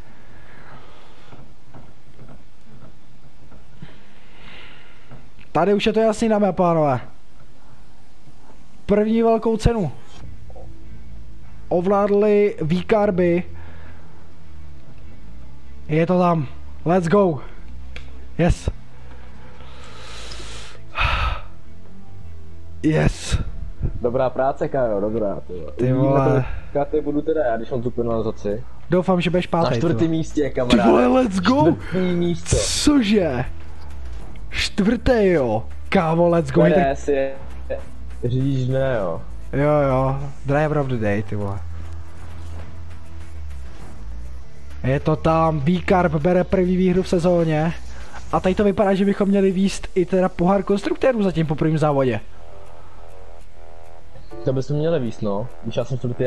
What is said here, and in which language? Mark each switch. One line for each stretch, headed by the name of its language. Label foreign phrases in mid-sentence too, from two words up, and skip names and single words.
Czech: Tady už je to jasný, dámy a pánové. První velkou cenu ovládli V-Carby. Je to tam.
English: Let's go. Yes. Yes.
Czech: Dobrá práce, Kajo, dobrá. Ty vole. Ty budu teda já, když mám tu penalizaci. Doufám, že budeš 5. Na 4. místě, Ty kamaráde. vole,
English: let's go.
Czech: 4. místo. Cože? 4. jo. Kámo,
English: let's go.
Czech: PS je... Řídíš ne, jo. Jo,
English: driver of the day,
Czech: ty vole. Je to tam, V-Carb bere první výhru v sezóně. A tady to vypadá, že bychom měli víst i teda pohár konstruktérů zatím po prvním závodě. To bychom měli víc, no. Když já jsem 4.